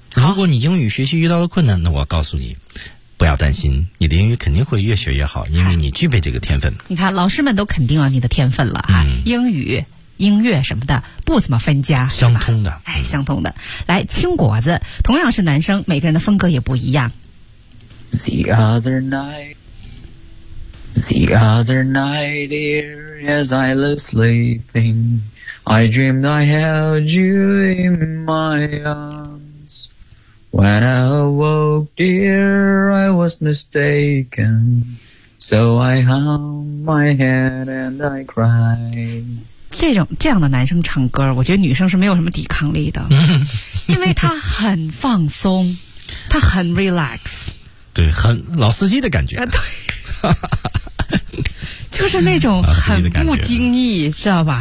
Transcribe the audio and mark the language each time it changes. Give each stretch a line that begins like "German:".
Chinese: 如果你英语学习遇到了困难，那我告诉你不要担心，你的英语肯定会越学越好，因为你具备这个天分。你看老师们都肯定了你的天分了啊、英语音乐什么的不怎么分家，相通的、相通的。来，青果子，同样是男生，每个人的风格也不一样。
English: The other night, dear, as I was sleeping, I dreamed I held you in my arms. When I awoke, dear, I was mistaken. So I hung my head and I cried.
Chinese: 这样的男生唱歌，我觉得女生是没有什么抵抗力的，因为他很放松，他很 relax，对，很老司机的感觉。对。就是那种很不经意，知道吧？